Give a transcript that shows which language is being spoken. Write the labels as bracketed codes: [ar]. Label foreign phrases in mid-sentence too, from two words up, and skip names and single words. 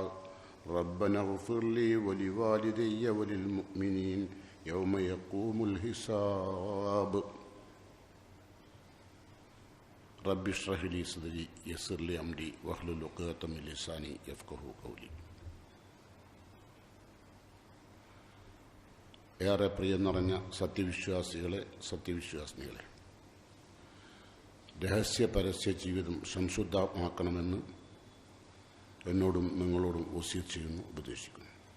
[ar] ربنا اغفر لي ولوالدي وللمؤمنين يوم يقوم الحساب. رب اشرح لي صدري يسر لي أمري واحلل عقدة من لساني يفقهوا قولي. [ml] ഏറെ പ്രിയം നിറഞ്ഞ സത്യവിശ്വാസികളെ, രഹസ്യ പരസ്യ ജീവിതം സംശുദ്ധമാക്കണമെന്ന് എന്നോടും നിങ്ങളോടും വസിയത്ത് ചെയ്യുന്നു, ഉപദേശിക്കുന്നു.